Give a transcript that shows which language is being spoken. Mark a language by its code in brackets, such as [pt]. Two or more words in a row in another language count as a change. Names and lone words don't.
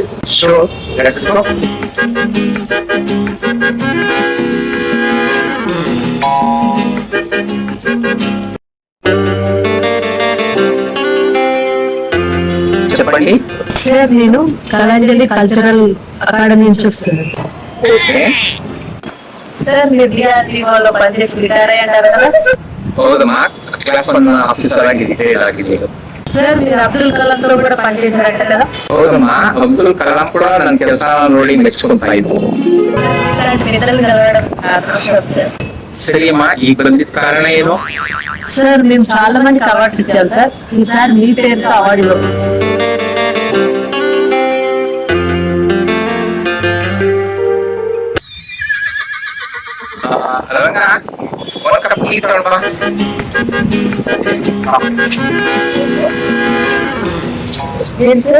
[te] చెప్పండి సార్, నేను కళాంజలి కల్చరల్ అకాడమీ నుంచి వస్తున్నాను సార్. సార్, మీరు డిఆర్డిఓలో పనిచేసి రిటైర్ అయ్యారు కదా? [kn] ಹೌದಮ್ಮ, [en] class 1 officer [kn] ಆಗಿ ರಿಟೈರ್ ಆಗಿದ್ದೀನಿ. [te] సార్, మీరు అబ్దుల్ కలాంతో కూడా పనిచేశారంట కదా? [kn] ಹೌದಮ್ಮ, ಅಬ್ದುಲ್ ಕಲಾಂ ಕೂಡ ನನ್ನ ಕೆಲಸ ನೋಡಿ ಮೆಚ್ಕೊಂತಾ ಇದ್ರು. [te] ఇలాంటి పెద్దలు కలవడం అదృష్టం సార్. [kn] ಸರಿ ಅಮ್ಮ, ಈಗ ಬಂದಿದ್ದ ಕಾರಣ ಏನು? [te] సార్, మేము చాలా మందికి అవార్డ్స్ ఇచ్చాం సార్. ఈసారి మీ పేరుతో అవార్డు ఇవ్వం. [kn] ರಂಗ, ಒಂದು ಕಪ್ ಟೀ ತಗೊಂಡ್ ಬಾ. [te] ఏం సార్?